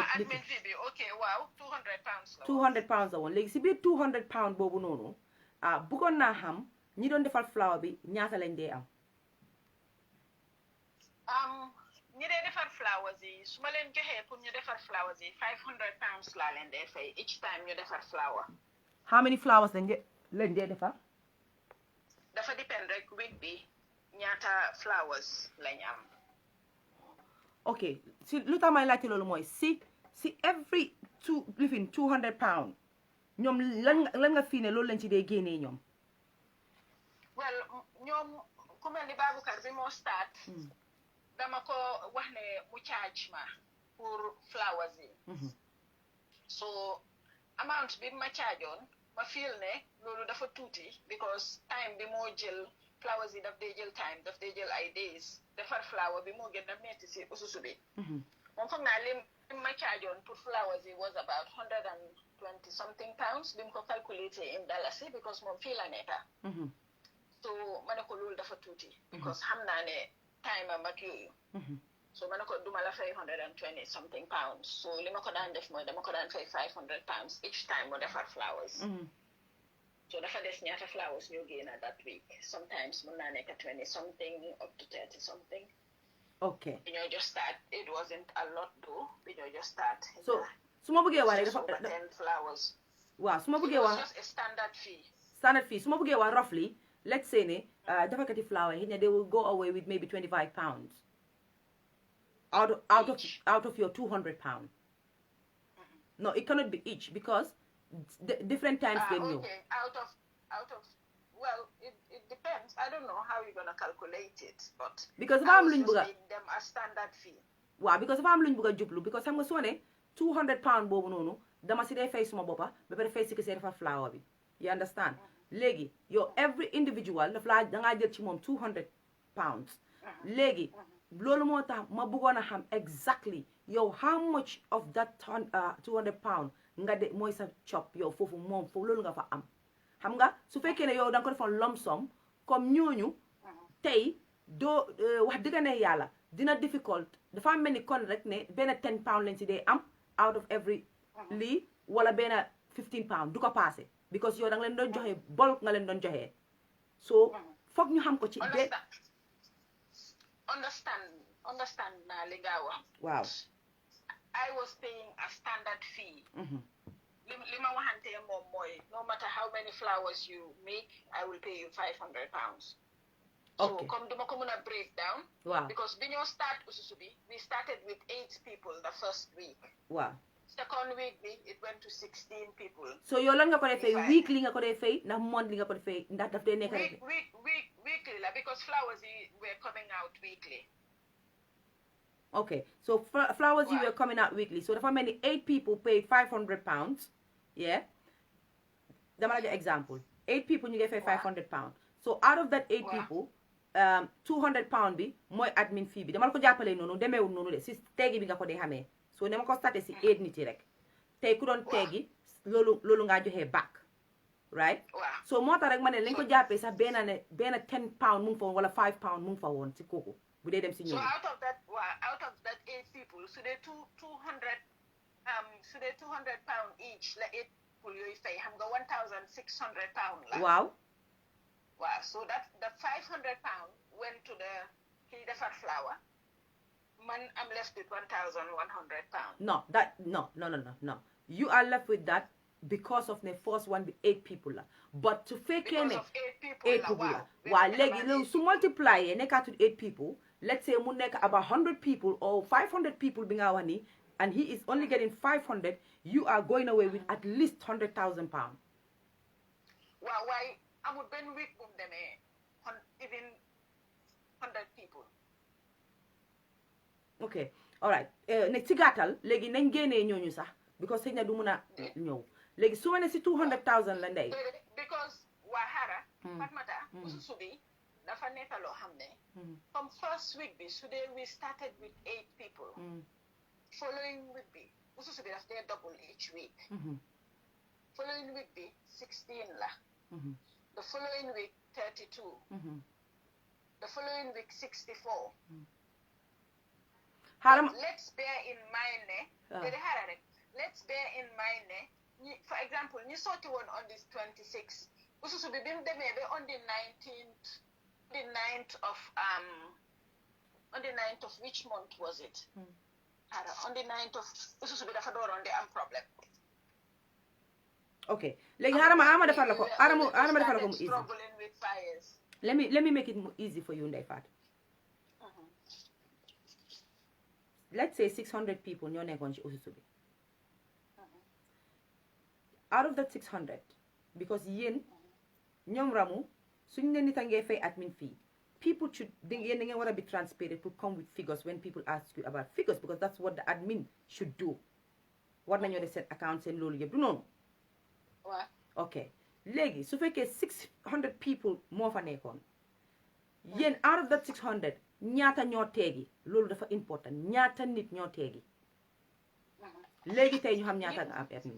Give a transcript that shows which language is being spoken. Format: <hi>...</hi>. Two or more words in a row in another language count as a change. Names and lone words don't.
<wo>admin fii bi ok waaw 200 pounds la 200 pounds la woon léegi ci biir 200 pounds boobu noonu bëggoon naa xam ñi doon defal flower bi ñaata lañ dee am ñi dee defar flowers yi su ma leen joxee pour ñu defar flowers yi 500 pounds laa leen dee fay</wo> <en>each time</en> <wo>ñu defar flower.</wo> <en>how many flowers</en> <wo>lañ dee defar. dafa depend rek week bi ñaata flowers lañ am. ok si lu tax may laajte loolu mooy si</wo> <en>every 200 pounds</en> <wo>ñoom lan nga fii ne loolu lañ ci dee génnee ñoom. well ñoom ku mel ni Baboucarr bi moo start. dama ko wax ne mu charge ma pour flowers yi. so amount bi ma chargeoon ma feel ne loolu dafa tuuti because time bi moo jël flowers yi daf dee jël time daf dee jël ay days defar flower bi moo gën a metti si ususu bi. moom foog naa lim ma chargeoon pour flowers yi</wo> <en>was about 120 something pounds</en> <wo>bi mu ko calculaté in dalasi because moom fii la nekka. so ma ne ko loolu dafa tuuti. because xam naa ne time am ak yooyu. so ma ne ko duma la fay</wo> <en>120 something pounds</en> <wo>so li ma ko daan def mooy dama ko daan fay 500 pounds</wo> <en>each time</en> <wo>mu defar flowers. so dafa des ñaata flowers ñoo génn</wo> <en>that week sometimes</en> <wo>mën naa nekk</wo> <en>20 something up to 30 something.</en> <wo>ok bi ñoo</wo> <en>just start it wasn't a lot though</en> <wo>bi ñoo</wo> <en>just start.</en> <wo>so su ma bëggee wax rek dafa</wo> <en>10 flowers.</en> <wo>waaw su ma bëggee wax</wo> <en>just a standard fee. standard fee</en> <wo>su ma bëggee wax</wo> <en>roughly let's say</en> <wo>ne defarkati flower yi</wo> <en>they will go away with maybe 25 pounds out of your 200 pounds. No, it cannot be each because different times they know. Okay, out of well, it depends. I don't know how you're gonna calculate it, but because if I'm just make them a standard fee. Wow, because if I'm</en> <wo>luñ bëgg jublu because xam nga soo ne 200 pounds boobu noonu dama si dee fay suma boppa ba pare fay si ki see defar flower bi.</wo> <en>You understand?</en> <wo>Léegi yow</wo> <en>every individual</en> <wo>daf laa dangaa jël ci moom 200 pounds. Léegi loolu moo tax ma bëggoon a xam exactly yow</wo> <en>how much of that 200 pounds</en> <wo>nga de mooy sa chop yow foofu moom foofu loolu nga fa am. Xam nga su fekkee ne yow da nga ko defoon</wo> <en>lump sum</en> <wo>comme ñooñu tey doo wax dëgg ne yàlla dina difficult dafa mel ni kon rek ne benn 10 pounds lañ si dee am</wo> <en>out of every</en> <wo>lii wala benn 15 pounds du ko passé because yow da nga leen doon joxe bulk nga leen doon joxe so foog ñu xam ko ci de understand naa li nga wax. Wow.</wo> <en>I was paying a standard fee.</en> <wo>li ma waxante moom mooy</wo> <en>no matter how many flowers you make I will pay you 500 pounds.</en> <wo>So comme duma ko mën a</wo> <en>break down.</en> <wo>Wow.</wo> <en>Because</en> <wo>bi ñoo start ususu bi</wo> <en>we started with 8 people the first week. Wow. Second week bi it went to 16 people.</en> <wo>So yow lan nga ko dee fay weekly nga ko dee fay ndax monthly nga ko dee fay ndax daf dee nekk rek</wo> <en>weekly la because flowers were coming out weekly. Okay, so flowers you were coming out weekly. So</en> <wo>dafa mel ni</wo> <en>8 people paid 500 pounds. Yeah.</en> <wo>dama la jox exemple 8 people ñu ngi fay 500 pounds</wo> <en>so out of that 8 people</en> <wo>200 pounds bi mooy</wo> <en>admin fee</en> <wo>bi dama la ko jàppalee noonu demeewul noonu de si teegi bi nga ko dee xamee so dama ko starté si 8 nit yi rek tey ku doon teegi loolu ngaa joxee</wo> <en>back right</en> <wo>so moo tax rek ma ne lañ ko jàppee sax benn 10 pounds mu ngi fa woon wala 5 pounds mu ngi fa woon si kooku bu dee dem si ñoom.</wo> <en>So out of that 8 people</en> <wo>su dee</wo> <en>200 pounds each</en> <wo>la 8 people yooyu fay xam nga 1,600 pounds la. waaw</wo> <en>so that the 500 pounds went to the</en> <wo>kii defar</wo> <en>flour man I'm left with 1,100 pounds. No. You are left with that because of the first one with 8 people la but to fake because of 8 people la</en> <wo>waaw léegi loolu su multiplier nekkatul</wo> <en>8 people let's say mu nekk about 100 people or 500 people</en> <wo>bi nga wax ni</wo> <en>and he is only getting 500 you are going away with at least 100,000 pounds.</en> <wo>waaw waaye amul benn week bu mu demee</wo> <en>even 100 people.</en> <wo>Okay, all right ne ci gàttal léegi nañ génnee ñooñu sax because xëy na du mun a ñëw léegi su ma ne si 200,000 la ndey. because waa xara Fatmata ususu bi dafa nekk loo xam ne comme</wo> <en>first week</en> <wo>bi su dee</wo> <en>we started with 8 people following week</en> <wo>bi ususu bi daf dee double</wo> <en>each week following week</en> <wo>bi 16 la</wo> <en>the following week 32 the following week 64 let's bear in mind ne let's bear in mind ne for example</en> <wo>ñu sotti woon</wo> <en>on this 26</en> <wo>ususu bi mu demee ba</wo> <en>on the 9th of which month was it on the 9th of</en> <wo>ususu bi dafa dooroon di am problème. Okay léegi xaaral ma defal la ko mu easy</wo> <en>let me make it easy for you</en> <wo>Ndey Fatou.</wo> <en>Let's say 600 people ñoo nekkoon ci ususu bi out of that 600 because</en> <wo>yéen ñoom ramu suñ ne nit a ngee fay</wo> <en>admin fee people should</en> <wo>yéen da ngeen war a</wo> <en>be transparent to come with figures when people ask you about figures because that's what the admin should do</en> <wo>war nañoo def seen account seen loolu yëpp du noonu. ok léegi su fekkee</wo> <en>600 people</en> <wo>moo fa nekkoon yéen</wo> <en>out of that 600</en> <wo>ñaata ñoo teegi loolu dafa important ñaata nit ñoo teegi léegi tey ñu xam ñaata nga am admin.</wo>